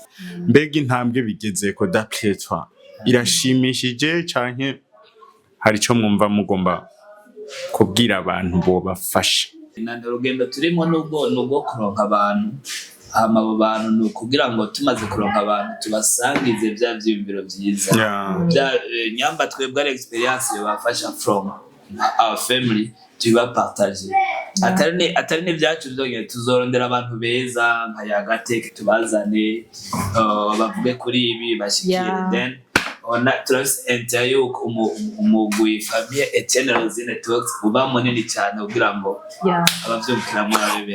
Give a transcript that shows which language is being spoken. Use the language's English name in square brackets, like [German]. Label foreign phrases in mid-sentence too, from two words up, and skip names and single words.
[Rundi] mbega intambwe bigeze ko dapletwa irashimishije canke hari cyo mwumva mugomba kubwira abantu bo bafasha urugendo turimo nubwo kuronka abantu hama abo bantu ni ukugira ngo tumaze kuronka abantu tubasangize bya byiyumviro byiza nyamba twebwe ari experience bafasha [English] from our family [Rundi] tubapartage atari n'ibyacu byonyine tuzorondera abantu beza nka yagateke tubazane bavuge kuri ibi bashikire then turafise interview umugwi famille Etienne Rosine talks uba munini cyane kugira ngo abavyumvira mu abe